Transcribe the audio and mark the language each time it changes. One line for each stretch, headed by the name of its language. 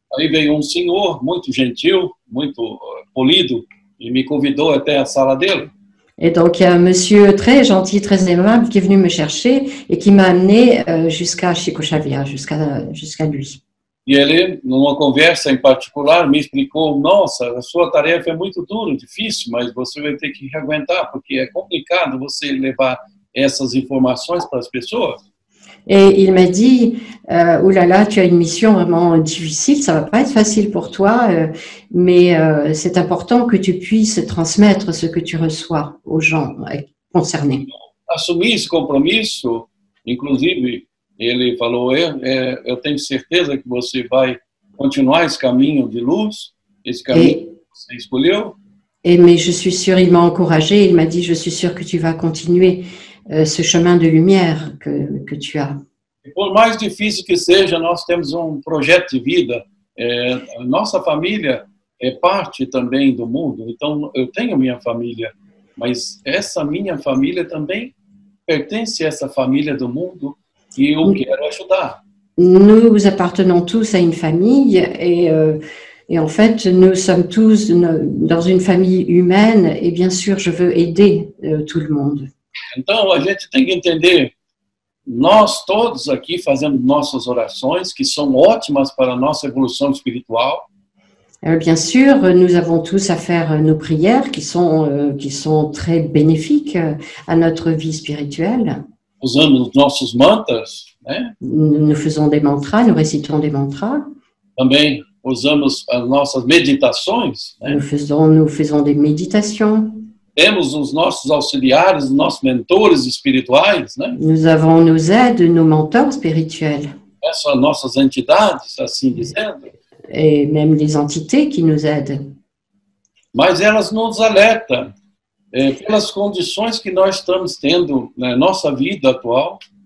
Portuguese: Aí veio senhor muito gentil, muito polido e me convidou até a sala dele.
French: Et donc, il y a un monsieur très gentil, très aimable qui est venu me chercher et qui m'a amené jusqu'à Chico Xavier, jusqu'à lui.
Portuguese: E ele, numa conversa em particular, me explicou: nossa, a sua tarefa é muito dura, difícil, mas você vai ter que aguentar, porque é complicado você levar essas informações para as pessoas.
French: Et il m'a dit, oh là là, tu as une mission vraiment difficile, ça va pas être facile pour toi, mais c'est important que tu puisses transmettre ce que tu reçois aux gens concernés.
Portuguese: Assumir esse compromisso, inclusive, ele falou, eu tenho certeza que você vai continuar esse caminho de luz, esse caminho que você escolheu.
French: Mais je suis sûre, il m'a encouragée, il m'a dit, je suis sûre que tu vas continuer ce chemin de lumière que tu as.
Portuguese: E por mais difícil que seja, nós temos projeto de vida. Nossa família é parte também do mundo. Então, eu tenho minha família, mas essa minha família também pertence a essa família do mundo que eu quero ajudar.
French: Nous appartenons tous à une famille et en fait, nous sommes tous dans une famille humaine et bien sûr, je veux aider tout le monde.
Portuguese: Então, a gente tem que entender, nós todos aqui fazemos nossas orações, que são ótimas para a nossa evolução espiritual.
French: Bien sûr, nous avons tous à faire nos prières qui sont très bénéfiques à notre vie spirituelle.
Portuguese: Usamos os nossos mantras, né?
French: Nous faisons des mantras, nous récitons des mantras.
Portuguese: Também usamos as nossas meditações, né?
French: Nous faisons des méditations.
Portuguese: Temos os nossos auxiliares, os nossos mentores espirituais, né?
French: Nous avons nos aides, nos mentors spirituels.
Portuguese: Essas nossas entidades, assim dizendo.
French: Et même les entités qui nous aident.
Portuguese: Mas elas nos alertam pelas condições que nós estamos tendo na nossa vida atual.